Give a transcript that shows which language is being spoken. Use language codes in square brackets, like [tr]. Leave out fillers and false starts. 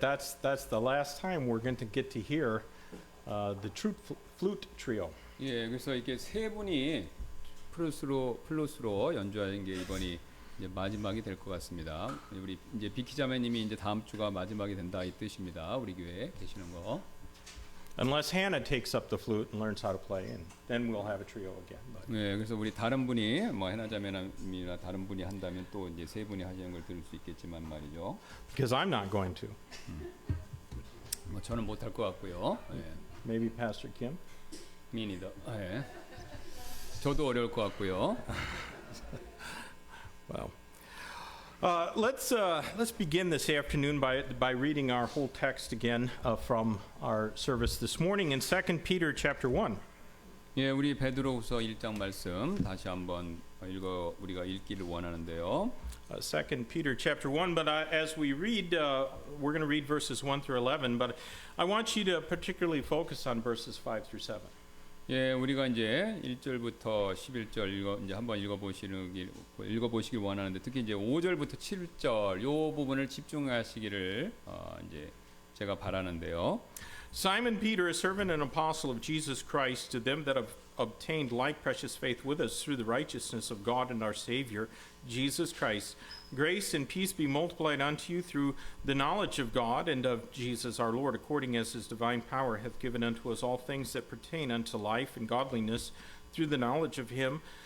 [en] That's the last time we're going to get to hear the true flute trio. [ko] 예, 그래서 이렇게 세 분이 플룻으로 연주하는 게 이번이 이제 마지막이 될 것 같습니다. 우리 이제 비키 자매님이 이제 다음 주가 마지막이 된다 이 뜻입니다. 우리 교회에 계시는 거. [en] Unless Hannah takes up the flute and learns how to play, and then we'll have a trio again. But [ko] 네, 그래서 우리 다른 분이 뭐 해나 자매님이나 다른 분이 한다면 또 이제 세 분이 하시는 걸 들을 수 있겠지만 말이죠. [en] because I'm not going to. [ko] 뭐 저는 못할 것 같고요. 예. [en] Maybe Pastor Kim. [ko] 미니더. 예. 저도 어려울 것 같고요. [en] Well, let's begin this afternoon by reading our whole text again from our service this morning in 2 Peter chapter 1. [ko] 예, 우리 베드로후서 1장 말씀 다시 한번 우리가 읽기를 원하는데요. [en] 2 Peter chapter 1, but as we read, we're going to read verses 1 through 11, but I want you to particularly focus on verses 5 through 7. [ko] 예, 우리가 이제 1절부터 11절 이제 한번 읽어보시길 원하는데 특히 이제 5절부터 7절 요 부분을 집중하시기를 이제 제가 바라는데요. [en] Simon Peter, a servant and apostle of Jesus Christ, to them that have obtained like precious faith with us through the righteousness of God and our Savior, Jesus Christ, grace and peace be multiplied unto you through the knowledge of God and of Jesus our Lord, according as his divine power hath given unto us all things that pertain unto life and godliness, through the knowledge of him